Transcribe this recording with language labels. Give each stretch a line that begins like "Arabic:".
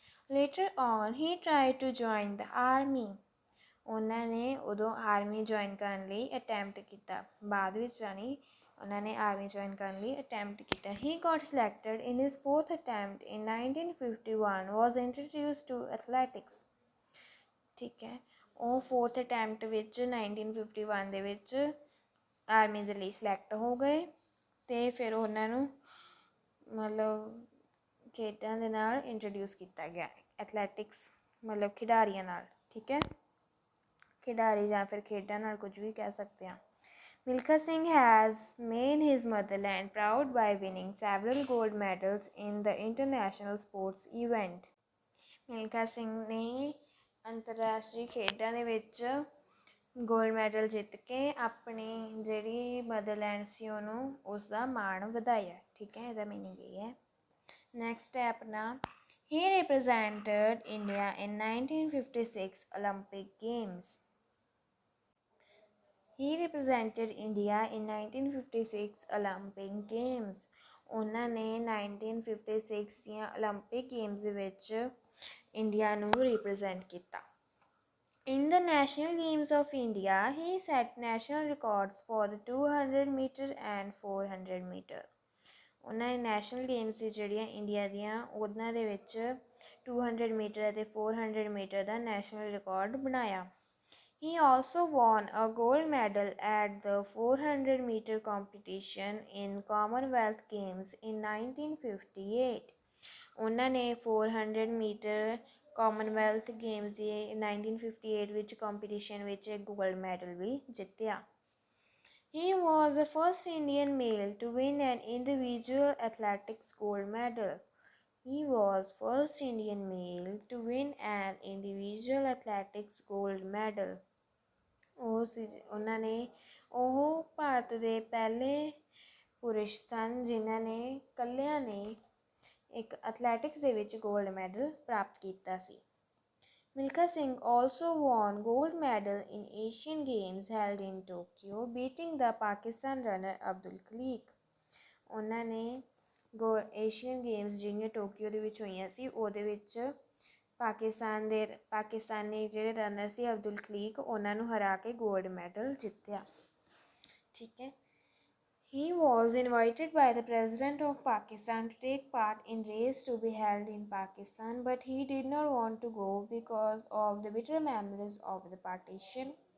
English: Later on, he tried to join the army.
Punjabi: ਉਹਨਾਂ ਨੇ ਉਦੋਂ ਆਰਮੀ ਜੁਆਇਨ ਕਰਨ ਲਈ ਅਟੈਂਪਟ ਕੀਤਾ, ਬਾਅਦ ਵਿੱਚ ਜਾਣੀ ਉਹਨਾਂ ਨੇ ਆਰਮੀ ਜੁਆਇਨ ਕਰਨ ਲਈ ਅਟੈਂਪਟ ਕੀਤਾ।
English: He got selected in his 4th attempt in 1951, was introduced to athletics,
Punjabi: ਠੀਕ ਹੈ। ਉਹ 4th ਅਟੈਂਪਟ ਵਿੱਚ 1951 ਦੇ ਵਿੱਚ ਆਰਮੀ ਦੇ ਲਈ ਸਿਲੈਕਟ ਹੋ ਗਏ ਅਤੇ ਫਿਰ ਉਹਨਾਂ ਨੂੰ ਮਤਲਬ ਖੇਡਾਂ ਦੇ ਨਾਲ ਇੰਟਰੋਡਿਊਸ ਕੀਤਾ ਗਿਆ, ਐਥਲੈਟਿਕਸ ਮਤਲਬ ਖਿਡਾਰੀਆਂ ਨਾਲ, ਠੀਕ ਹੈ। ਖਿਡਾਰੀ ਜਾਂ ਫਿਰ ਖੇਡਾਂ ਨਾਲ ਕੁਝ ਵੀ ਕਹਿ ਸਕਦੇ ਹਾਂ।
English: Milkha Singh has made his motherland proud by winning several gold medals in the international sports event.
Punjabi: Milkha Singh ਨੇ ਅੰਤਰਰਾਸ਼ਟਰੀ ਖੇਡਾਂ ਦੇ ਵਿੱਚ ਗੋਲਡ ਮੈਡਲ ਜਿੱਤ ਕੇ ਆਪਣੀ ਜਿਹੜੀ ਮਦਰਲੈਂਡ ਸੀ ਉਹਨੂੰ ਉਸ ਦਾ ਮਾਣ ਵਧਾਇਆ, ਠੀਕ ਹੈ। ਇਹਦਾ ਮੀਨਿੰਗ ਇਹ ਹੈ। ਨੈਕਸਟ ਹੈ ਆਪਣਾ
English: he represented India in 1956 Olympic Games. He represented India in 1956 Olympic Games.
Punjabi: ਉਹਨਾਂ ਨੇ 1956 ਦੀਆਂ Olympic Games ਵਿੱਚ ਇੰਡੀਆ ਨੂੰ ਰਿਪਰੈਜ਼ੈਂਟ ਕੀਤਾ।
English: In the National Games of India, he set national records for the 200 meter and 400 meter.
Punjabi: ਉਹਨਾਂ ਨੇ national games ਸੀ ਜਿਹੜੀਆਂ India ਦੀਆਂ ਉਹਨਾਂ ਦੇ ਵਿੱਚ 200 ਮੀਟਰ ਅਤੇ 400 ਮੀਟਰ ਦਾ ਨੈਸ਼ਨਲ ਰਿਕਾਰਡ ਬਣਾਇਆ।
English: He also won a gold medal at the 400 meter competition in Commonwealth Games in 1958.
Punjabi: ਉਹਨਾਂ ਨੇ 400 ਮੀਟਰ ਕਾਮਨਵੈਲਥ ਗੇਮਸ ਦੀ 1958 ਵਿੱਚ ਕੰਪੀਟੀਸ਼ਨ ਵਿੱਚ ਗੋਲਡ ਮੈਡਲ ਵੀ ਜਿੱਤਿਆ।
English: He was the first Indian male to win an individual athletics gold medal. He was first Indian male to win an individual athletics gold medal.
Punjabi: ਉਹਨਾਂ ਨੇ ਉਹ ਭਾਰਤ ਦੇ ਪਹਿਲੇ ਪੁਰਸ਼ ਸਨ ਜਿਨ੍ਹਾਂ ਨੇ ਇਕੱਲਿਆਂ ਨੇ ਇੱਕ ਐਥਲੈਟਿਕਸ ਦੇ ਵਿੱਚ ਗੋਲਡ ਮੈਡਲ ਪ੍ਰਾਪਤ ਕੀਤਾ ਸੀ।
English: Milkha Singh also won gold medal in Asian Games held in Tokyo, beating the Pakistan runner Abdul Khalik.
Punjabi: ਉਹਨਾਂ ਨੇ ਏਸ਼ੀਅਨ ਗੇਮਸ ਜਿਹੜੀਆਂ ਟੋਕੀਓ ਦੇ ਵਿੱਚ ਹੋਈਆਂ ਸੀ ਉਹਦੇ ਵਿੱਚ ਪਾਕਿਸਤਾਨੀ ਜਿਹੜੇ ਰਨਰ ਸੀ ਅਬਦੁਲ ਖਲੀਕ ਉਹਨਾਂ ਨੂੰ ਹਰਾ ਕੇ ਗੋਲਡ ਮੈਡਲ ਜਿੱਤਿਆ। ਠੀਕ ਹੈ।
English: He was invited by the President of Pakistan to take part in race to be held in Pakistan, but he did not want to go because of the bitter memories of the partition.